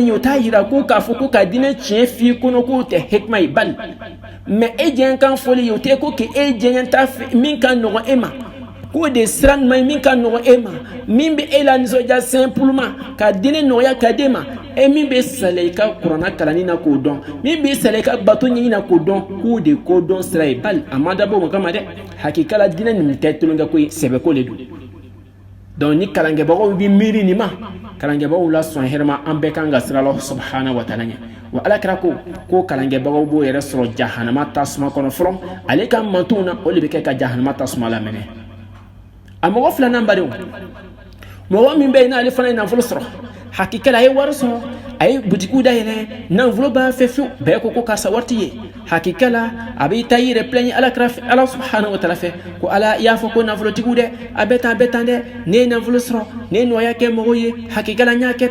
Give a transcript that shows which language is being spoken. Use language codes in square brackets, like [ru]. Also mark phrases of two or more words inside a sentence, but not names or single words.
[bm] ye o t'a yira ko k'a fɔ ko ka diinɛ tiɲɛ f'i kɔnɔ k'o tɛ hikma ye bali mais e jɛɲɛkan fɔli ye o tɛ ko k'e jɛɲɛ ta min ka nɔgɔn e ma k'o de sira ɲuman ye min ka nɔgɔn e ma min bɛ e la nisɔndiya simplement ka diinɛ nɔgɔya ka d'e ma e min bɛ sala i ka kuranna kalanni na k'o dɔn min bɛ sala i ka bato ɲini na k'o dɔn k'o de ko dɔn sira ye bali a ma dabɔ o kama dɛ hakikala diinɛ nin tɛ tulonkɛ ko ye sɛbɛko de don donc ni kalankɛbagaw bɛ miiri nin ma kalankɛbagaw la sɔn hɛrɛma an bɛɛ kan ka siran [ar] الله سبحانه وتعالى [bm] ɲɛ wa ala kɛra ko kalankɛbagaw b'o yɛrɛ sɔrɔ jahanama tasuma kɔnɔ fɔlɔ ale ka mantonw na o de bɛ kɛ ka jahanama tasuma lamɛnɛ a mɔgɔ filanan badenw mɔgɔ min bɛ yen n'ale fana ye nafolo sɔrɔ hakikala a ye wari sɔrɔ a ye butikiw dayɛlɛ nafolo b'a fɛ fiyewu bɛɛ ko karisa wari t'i ye hakikala a bɛ taa i yɛrɛ plɛɲi ala [ar] سبحانه وتعالى [bm] fɛ ko ala i y'a fɔ ko nafolotigiw dɛ a bɛ tan dɛ ne ye nafolo sɔrɔ ne ye nɔgɔya kɛ mɔgɔw ye hakikala n y'a kɛ